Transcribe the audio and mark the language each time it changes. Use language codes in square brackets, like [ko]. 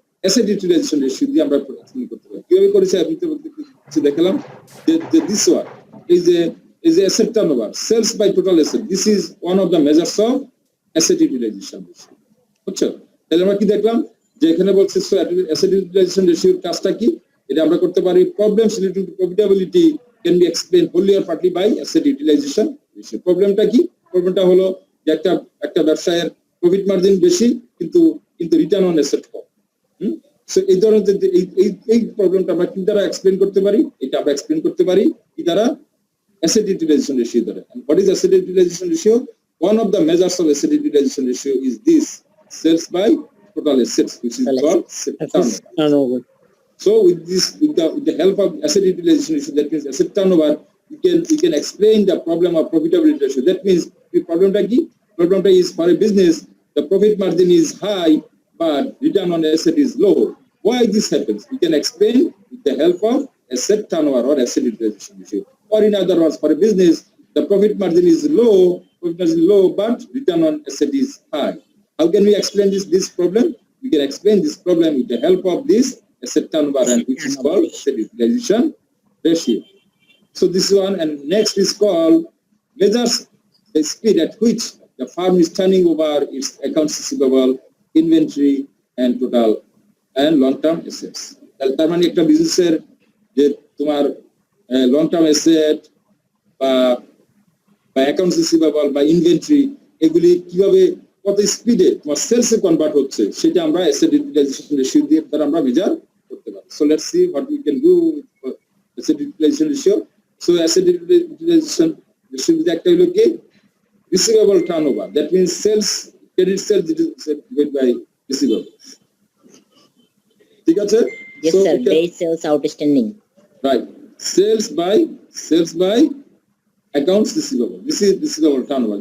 [bn] Asset utilisation ratio দিয়ে আমরা explain করতে পারি। কিভাবে করেছে আমি তো কিছু দেখালাম, যে দিস ওয়ান, এই যে asset turnover, sales by total asset, [en] This is one of the measures of asset utilization ratio. [bn] বুঝছো? তাহলে আমরা কি দেখলাম, যে এখানে বলছে অ্যাসেট ইউটিলাইজেশন রেশিওর কাজটা কি? এটা আমরা করতে পারি [en] Problems relating to profitability can be explained wholly or partly by asset utilization ratio. [bn] প্রবলেমটা কি? প্রবলেমটা হলো যে একটা ব্যবসায়ের প্রফিট মার্জিন বেশি কিন্তু return on asset com. So এই ধরনের এই প্রবলেমটা আমরা কি দ্বারা এক্সপ্লেইন করতে পারি? এটা আমরা এক্সপ্লেইন করতে পারি কি দ্বারা? [en] asset utilization ratio দ্বারা। And what is asset utilization ratio? One of the measures of asset utilization ratio is this, sales by total assets, which is called turnover. So with the help of asset utilization ratio, that means asset turnover, we can explain the problem of profitability ratio. That means the problem is for a business, the profit margin is high, but return on asset is low. Why this happens? We can explain with the help of asset turnover or asset utilization ratio. Or in other words, for a business, the profit margin is low, but return on asset is high. How can we explain this problem? We can explain this problem with the help of this asset turnover, and which is called asset utilization ratio. So this one, and next is called measures the speed at which the firm is turning over its accounts receivable, inventory, and total and long-term assets. [bn] তার মানে একটা বিজনেসের যে তোমার long term asset বা accounts receivable বা inventory, এগুলি কিভাবে কত স্পিডে তোমার সেলসে কনভার্ট হচ্ছে, সেটা আমরা অ্যাসেট ইউটিলাইজেশন রেশিও দিয়ে আমরা মেজার করতে পারি। [en] So let's see what we can do with asset utilization ratio. So asset utilization ratio [bn] একটা হলো কি [en] receivable turnover, that means sales, credit sales divided by receivable. [bn] ঠিক আছে? [en] Yes sir, days sales outstanding. Right, sales by accounts receivable, this is receivable turnover.